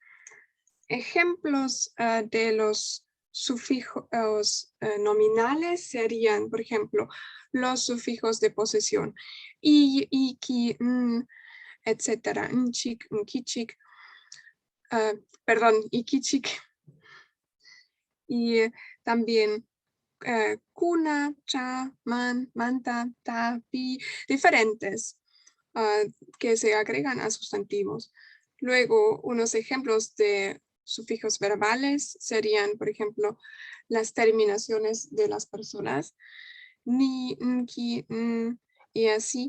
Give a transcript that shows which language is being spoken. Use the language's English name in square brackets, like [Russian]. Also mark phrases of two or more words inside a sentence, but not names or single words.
[Spanish] Ejemplos de los sufijos nominales serían, por ejemplo, los sufijos de posesión, y, ki, etcétera, nchik, nkichik, perdón, ikichik, y también kuna, cha, man, manta, ta, pi, diferentes que se agregan a sustantivos. Luego, unos ejemplos de sufijos verbales serían, por ejemplo, las terminaciones de las personas, ni, nki, y así.